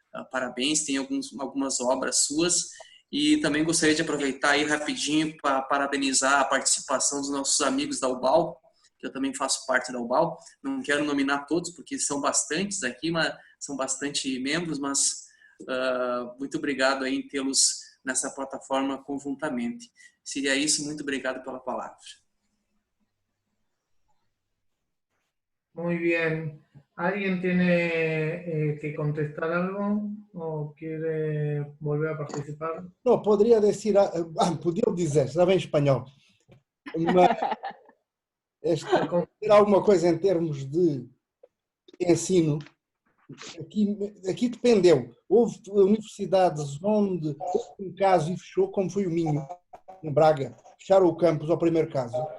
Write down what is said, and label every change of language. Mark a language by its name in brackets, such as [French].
[Portuguese] Parabéns, tem algumas obras suas. E também gostaria de aproveitar aí rapidinho para parabenizar a participação dos nossos amigos da UBAL, que eu também faço parte da UBAL. Não quero nominar todos, porque são bastantes aqui, mas são bastante membros, mas muito obrigado aí em tê-los nessa plataforma conjuntamente. Seria isso, muito obrigado pela palavra. [Spanish] Muy bien. ¿Alguien tiene que contestar algo o quiere volver a participar? [Portuguese] Não, poderia dizer, estava em espanhol, mas dizer alguma coisa em termos de ensino, aqui dependeu. Houve universidades onde houve um caso e fechou, como foi o Minho, em Braga, fecharam o campus ao primeiro caso.